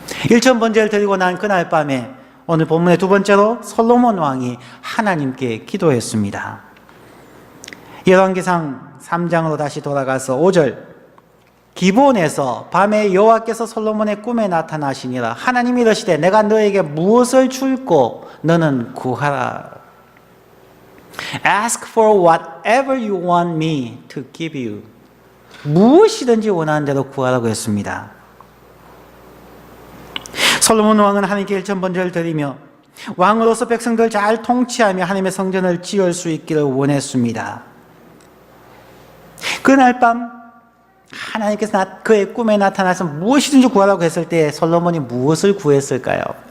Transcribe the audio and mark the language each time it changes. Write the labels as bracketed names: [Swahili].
[Korean] 일천번제를 드리고 난 그날 밤에 오늘 본문의 두 번째로 솔로몬 왕이 하나님께 기도했습니다. 열왕기상 3장으로 다시 돌아가서 5절, 기본에서 밤에 여호와께서 솔로몬의 꿈에 나타나시니라. 하나님이 이르시되 내가 너에게 무엇을 줄고 너는 구하라. [English] Ask for whatever you want me to give you. [Korean] 무엇이든지 원하는 대로 구하라고 했습니다. 솔로몬 왕은 하나님께 일천번제를 드리며 왕으로서 백성들 잘 통치하며 하나님의 성전을 지을 수 있기를 원했습니다. 그날 밤 하나님께서 그의 꿈에 나타나서 무엇이든지 구하라고 했을 때 솔로몬이 무엇을 구했을까요?